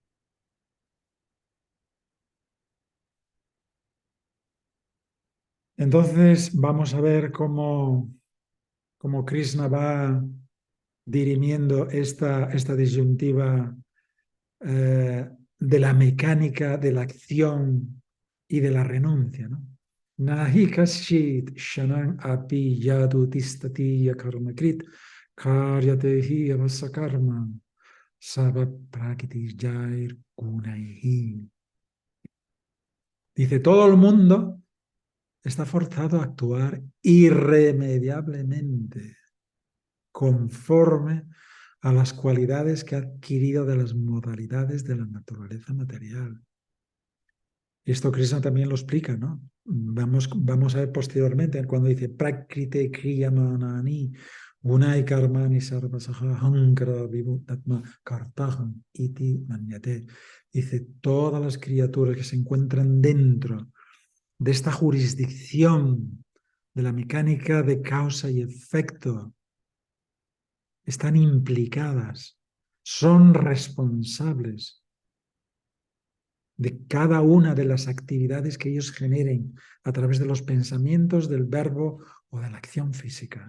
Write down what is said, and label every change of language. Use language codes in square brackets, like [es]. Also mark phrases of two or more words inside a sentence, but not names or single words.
[es] Entonces vamos a ver cómo Krishna va dirimiendo esta disyuntiva de la mecánica, de la acción y de la renuncia, ¿no? [sa] Nahi kaschit shanam api yadu tistati karmakrit karyatehi avasa karma sava prakriti jair gunaihi. [es] Dice, todo el mundo está forzado a actuar irremediablemente conforme a las cualidades que ha adquirido de las modalidades de la naturaleza material. Y esto Krishna también lo explica, ¿no? Vamos a ver posteriormente cuando dice [sa] Prakrite Kriyamanani Gunai Karmani Sarvasaha Hankara Vibhutatma Kartaham Iti Manyate. [es] Dice, todas las criaturas que se encuentran dentro de esta jurisdicción de la mecánica de causa y efecto están implicadas, son responsables de cada una de las actividades que ellos generen a través de los pensamientos, del verbo o de la acción física.